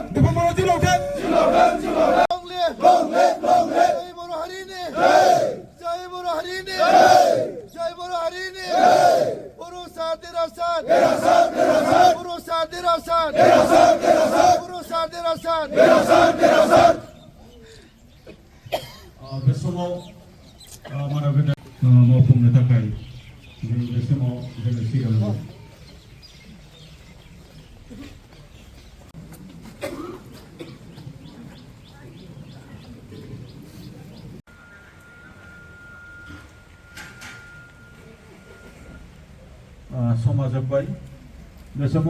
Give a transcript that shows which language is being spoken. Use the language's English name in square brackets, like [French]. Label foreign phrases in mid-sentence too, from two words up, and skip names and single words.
[Bodo] Dipen Boro Jilong Tang! Jilong Tang! Jilong Tang! [English] Long live! Long live! Long live! [Bodo] Jai Boro Harini! Jai! Jai Boro Harini! Jai! Jai Boro Harini! Jai! Boro Sar Dera Sar! Dera Sar! Dera Sar! Boro Sar Dera Sar! Dera Sar! Dera Sar! Boro Sar Dera Sar! Dera Sar! Dera Sar! बे समाव मानव गेदेर मावफुंनो थाखाय जों बे समाव जोङो सिगाङाव समा जोब्बाय बे समाव